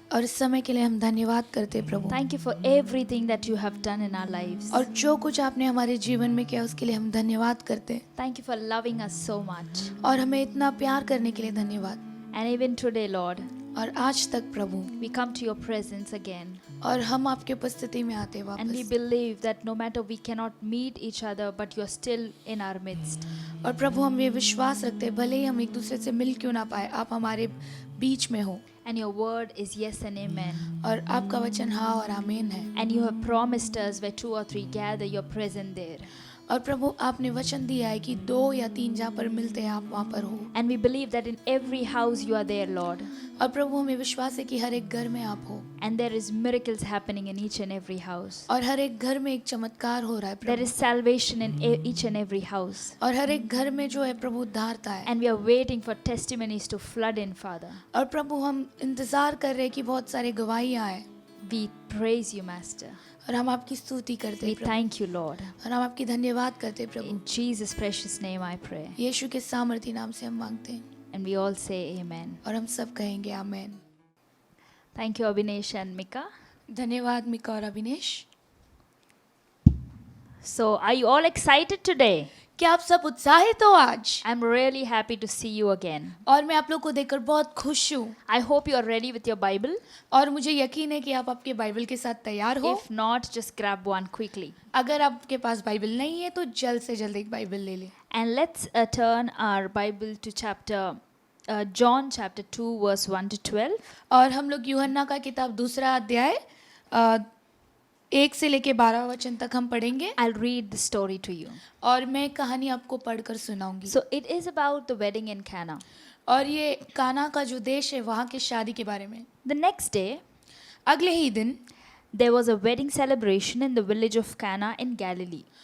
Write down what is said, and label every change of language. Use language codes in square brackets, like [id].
[hi] और इस समय के लिए हम धन्यवाद करते हैं प्रभु, [en] Thank you for everything that you have done in our lives. [hi] और जो कुछ आपने हमारे जीवन में किया उसके लिए हम धन्यवाद करते हैं, [en] Thank you for loving us so much. [hi] और हमें इतना प्यार करने के लिए धन्यवाद। [en] And even today, Lord, [hi] और आज तक प्रभु, [en] we come to your presence again. [hi] और हम आपके उपस्थिति में आते हैं [en] And we [hi] वापस, [en] believe that no matter we cannot meet each other, but you're still in our midst. [hi] और प्रभु हम ये विश्वास रखते हैं भले ही हम एक दूसरे से मिल क्यों ना पाए, आप हमारे बीच में हो, [en] And your word is yes and amen. [hi] और आपका वचन हाँ और आमीन है। [en] And you have promised us where 2 or 3 gather, you're present there. [hi] और प्रभु आपने वचन दिया है कि 2 या 3 जहाँ पर मिलते हैं आप वहाँ पर हो, [en] And we believe that in every house you are there, Lord. [hi] और प्रभु हमें विश्वास है कि हर एक घर में आप हो, [en] And there is miracles happening in each and every house. [hi] और हर एक घर में एक चमत्कार हो रहा है [en] There [hi] Prabhu, [en] is salvation in each and every house. [hi] और हर एक घर में जो है प्रभु उद्धारता है। [en] And we are waiting for testimonies to flood in, Father. [hi] और प्रभु हम इंतजार कर रहे हैं कि बहुत सारे गवाहियाँ आए, [en] We praise you, Master. [hi] और हम आपकी स्तुति करते हैं प्रभु, [en] thank you, Lord. [hi] और हम आपकी धन्यवाद करते हैं प्रभु। [en] In Jesus' precious name I pray. [hi] यीशु के सामर्थी नाम से हम मांगते हैं, [en] And we all say amen. [hi] और हम सब कहेंगे आमेन। [en] Thank you, Abhinesh and Mika. [hi] धन्यवाद मिका और Avinesh. [en] So, are you all excited today? [hi] क्या आप सब उत्साहित हो आज? [en] I'm really happy to see you again. [hi] और मैं आप लोग को देखकर बहुत खुश हूँ, [en] I hope you are ready with your Bible. [hi] और मुझे यकीन है कि आप आपके बाइबल के साथ तैयार हो। [en] If not, just grab one quickly. [hi] अगर आपके पास बाइबल नहीं है तो जल्द से जल्द एक बाइबल ले लें। [en] And let's turn our Bible to John chapter 2 verse 1 to 12. [hi] और हम लोग यूहन्ना का किताब दूसरा अध्याय 1 से लेके 12 वचन तक हम पढ़ेंगे, [en] I'll read the story to you. [hi] और मैं कहानी आपको पढ़कर सुनाऊंगी। [en] So it is about the wedding in Cana. [hi] और ये काना का जो देश है वहाँ की शादी के बारे में। [en] The next day, [hi] अगले ही दिन [en] there was a wedding celebration in the village of Cana in Galilee.